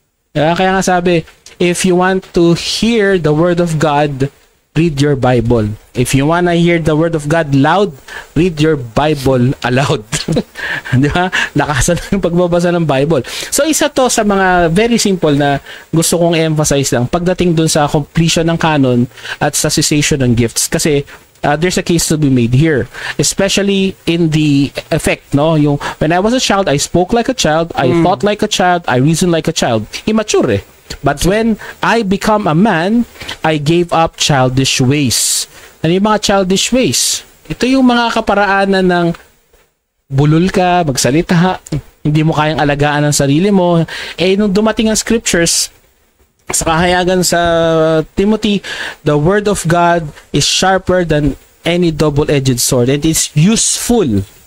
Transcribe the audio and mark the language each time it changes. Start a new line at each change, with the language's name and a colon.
Filipino: Kaya nga sabi,
English: if you want to hear the word of God, read your Bible. If you wanna hear the word of God loud, read your Bible aloud.
Filipino: Di ba? Nakasan yung pagbabasa ng Bible. So isa to sa mga
English: very simple
Filipino: na gusto kong emphasize lang pagdating dun sa completion ng canon at sa cessation ng gifts. Kasi
English: there's a case to be made here, especially in the effect, no?
Filipino: Yung
English: when I was a child, I spoke like a child, I thought like a child, I reasoned like a child. Immature. But when I become a man, I gave up childish ways.
Filipino: Ano yung mga childish ways? Ito yung mga kaparaanan ng bulol ka, magsalita, hindi mo kayang alagaan ang sarili mo. Nung dumating ang scriptures, sa kahayagan sa Timothy,
English: the word of God is sharper than any double-edged sword and it's useful.